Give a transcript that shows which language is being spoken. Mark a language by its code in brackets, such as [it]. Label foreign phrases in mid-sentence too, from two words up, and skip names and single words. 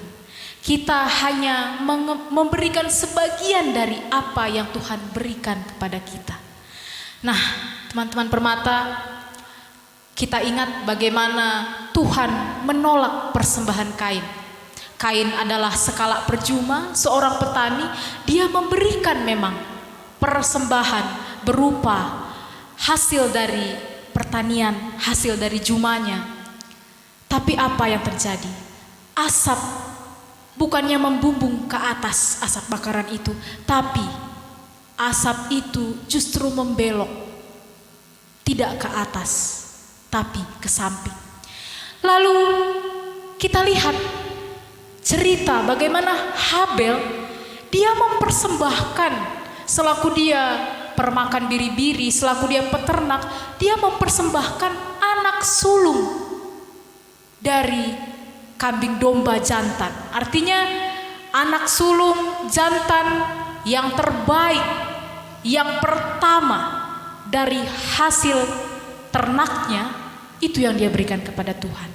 [id] Kita hanya memberikan sebagian dari apa yang Tuhan berikan kepada kita. Nah, teman-teman Permata, kita ingat bagaimana Tuhan menolak persembahan Kain. Kain adalah [btx] sekala perjuma, [id] seorang petani. Dia memberikan memang persembahan berupa hasil dari pertanian, hasil dari jumanya. Tapi apa yang terjadi? Asap bukannya membumbung ke atas, asap bakaran itu, tapi asap itu justru membelok, tidak ke atas, tapi ke samping. Lalu kita lihat cerita bagaimana Habel, dia mempersembahkan, selaku dia [btx] permakan biri-biri, [id] selaku dia peternak, dia mempersembahkan anak sulung dari kambing domba jantan. Artinya anak sulung jantan yang terbaik, yang pertama dari hasil ternaknya, itu yang dia berikan kepada Tuhan.